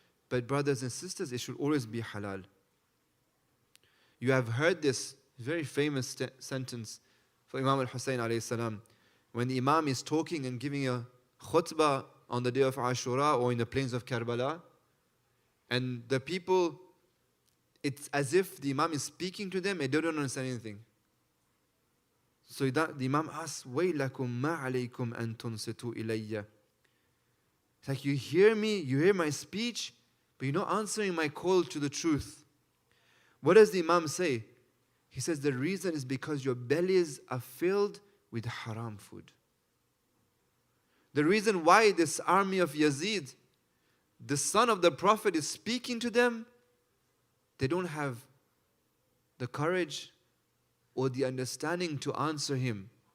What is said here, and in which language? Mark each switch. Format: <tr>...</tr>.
<en>But brothers and sisters, it should always be halal. You have heard this very famous sentence from Imam al-Hussein alayhi salam. When the Imam is talking and giving a khutbah on the day of Ashura or in the plains of Karbala, and the people, it's as if the Imam is speaking to them and they don't understand anything. So the Imam asks,</en> <ar>وَيْلَكُمْ مَا عَلَيْكُمْ أَن تُنْصِتُوا إِلَيَّ.</ar> <en>It's like you hear me, you hear my speech, but you're not answering my call to the truth. What does the Imam say? He says the reason is because your bellies are filled with haram food. The reason why this army of Yazid, the son of the Prophet, is speaking to them, they don't have the courage or the understanding to answer him.</en>